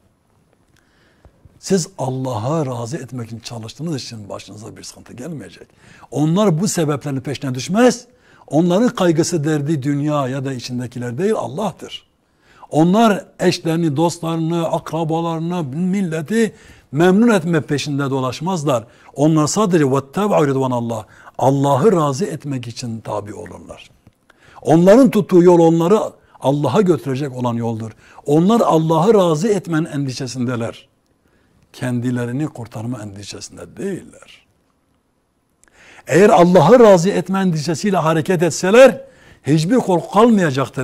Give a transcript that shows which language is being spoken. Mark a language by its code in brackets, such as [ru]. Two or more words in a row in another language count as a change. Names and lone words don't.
[tr] Siz Allah'a razı etmek için çalıştığınız için başınıza bir sıkıntı gelmeyecek. Onlar bu sebeplerin peşine düşmez. Onların kaygısı, derdi dünya ya da içindekiler değil, Allah'tır. Onlar eşlerini, dostlarını, akrabalarını, milleti memnun etme peşinde dolaşmazlar. Onlar sadece [ar] وَاتَّبَعُ رِضْوَانَ اللّٰهِ [tr] Allah'ı razı etmek için tabi olurlar. Onların tuttuğu yol onları Allah'a götürecek olan yoldur. Onlar Allah'ı razı etmenin endişesindeler. Kendilerini kurtarma endişesinde değiller. Eğer Allah'ı razı etme endişesiyle hareket etseler, hiçbir korku kalmayacaktır.